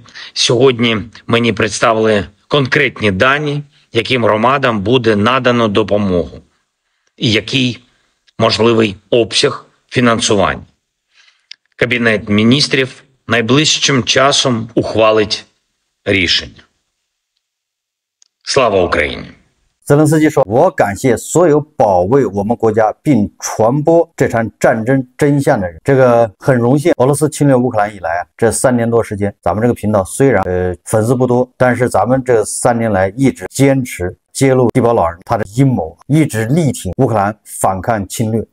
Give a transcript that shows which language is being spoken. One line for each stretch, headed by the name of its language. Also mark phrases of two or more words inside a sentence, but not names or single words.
Ukrainian: Сьогодні мені представили конкретні дані, яким громадам буде надано допомогу і який можливий обсяг фінансування. Кабінет міністрів найближчим часом ухвалить рішення. Слава Україні!
Chinese: 泽连斯基说：“我感谢所有保卫我们国家并传播这场战争真相的人。这个很荣幸，俄罗斯侵略乌克兰以来这3年多时间，咱们这个频道虽然粉丝不多，但是咱们这3年来一直坚持揭露地保老人他的阴谋，一直力挺乌克兰反抗侵略。